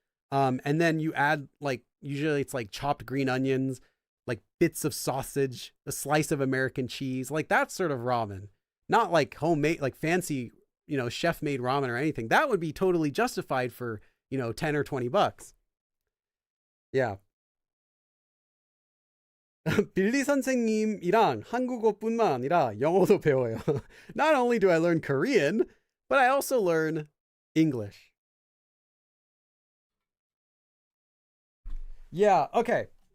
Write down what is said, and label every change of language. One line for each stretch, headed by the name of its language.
English: And then you add, like, usually it's like chopped green onions, like bits of sausage, a slice of American cheese, like that sort of ramen. Not like homemade, like fancy, chef-made ramen or anything. That would be totally justified for, 10 or $20. Yeah.
Korean: 빌리 선생님이랑 한국어뿐만 아니라 영어도 배워요.
English: Not only do I learn Korean, but I also learn English. Yeah, okay.